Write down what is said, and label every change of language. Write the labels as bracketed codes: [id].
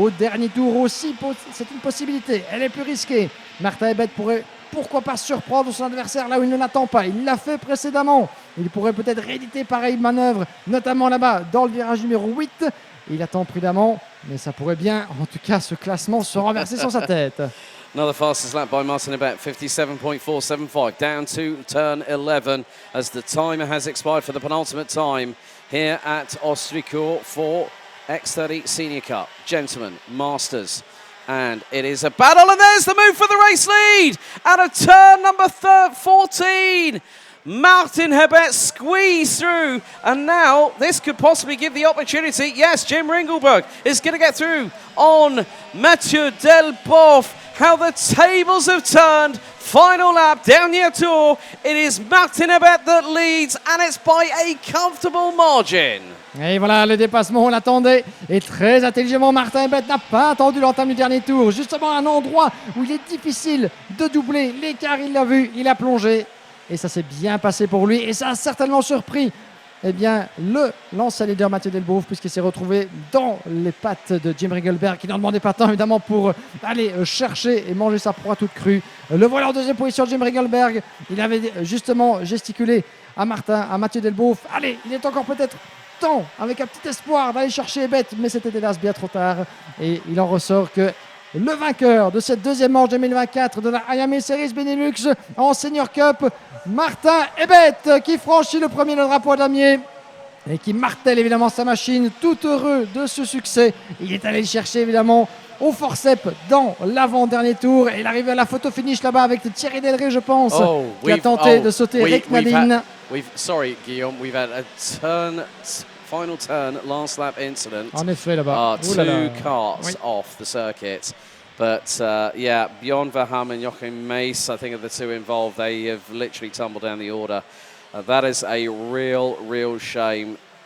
[fr] Au dernier tour aussi, c'est une possibilité. Elle est plus risquée. Martin Hebet pourrait, pourquoi pas, surprendre son adversaire là où il ne l'attend pas. Il l'a fait précédemment. Il pourrait peut-être rééditer pareille manœuvre, notamment là-bas, dans le virage numéro 8. Il attend prudemment, mais ça pourrait bien, en tout cas, ce classement se renverser sur sa tête. [en] Another fastest lap by Martin Hebet, 57.475, down to turn 11 as the timer has expired for the penultimate time here at Ostricourt for X30 Senior Cup. Gentlemen, Masters. And it is a battle, and there's the move for the race lead at a turn number 14. Martin Hebet squeezed through, and now this could possibly give the opportunity. Yes, Jim Ringelberg is going to get through on Mathieu Delboeuf. How the tables have turned. Final lap, [fr] dernier tour. [en] It is Martin Hebet that leads, and it's by a comfortable margin. [fr] Et voilà, le dépassement, on l'attendait. Et très intelligemment, Martin Hebet n'a pas attendu l'entame du dernier tour. Justement, un endroit où il est difficile de doubler l'écart, il l'a vu, il a plongé. Et ça s'est bien passé pour lui. Et ça a certainement surpris, eh bien, le l'ancien leader Mathieu Delboeuf, puisqu'il s'est retrouvé dans les pattes de Jim Ringelberg, qui n'en demandait pas tant, évidemment, pour aller chercher et manger sa proie toute crue. Le voilà en deuxième position, Jim Ringelberg. Il avait justement gesticulé à Mathieu Delboeuf. Allez, il est encore peut-être temps, avec un petit espoir, d'aller chercher Hebet, mais c'était hélas bien trop tard. Et il en ressort que le vainqueur de cette deuxième manche 2024 de la IMA Series Benelux en Senior Cup, Martin Hebet, qui franchit le premier le drapeau damier et qui martèle évidemment sa machine, tout heureux de ce succès. Il est allé le chercher évidemment au forceps dans l'avant-dernier tour, et il arrive à la photo finish là-bas avec Thierry Delray, je pense, qui a tenté de sauter Rick Nadine. [en] Sorry, Guillaume, we've had a final turn, last lap incident. [fr] En effet, là-bas. [en] Two carts off the circuit. But yeah, Bjorn Verham and Joachim Mace, I think, are the two involved. They have literally tumbled down the order. That is a real shame.